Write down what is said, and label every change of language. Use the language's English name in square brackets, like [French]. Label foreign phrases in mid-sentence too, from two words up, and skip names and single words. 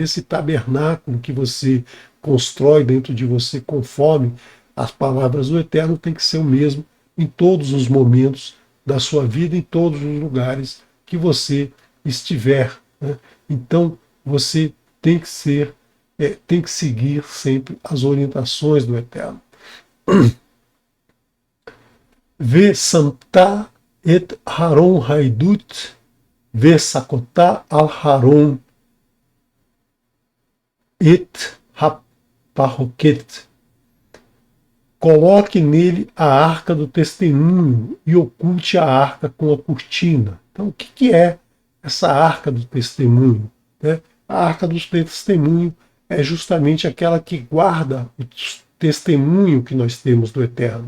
[Portuguese] Esse tabernáculo que você constrói dentro de você conforme as palavras do Eterno tem que ser o mesmo em todos os momentos da sua vida, em todos os lugares que você estiver, né? Então você tem que tem que seguir sempre as orientações do Eterno. [Hebrew] ושמת את ארון העדות, וסכת על הארון את הפרכת. [Portuguese] Coloque nele a arca do testemunho e oculte a arca com a cortina. Então, o que é essa arca do testemunho, né? A arca do testemunho é justamente aquela que guarda o testemunho que nós temos do Eterno.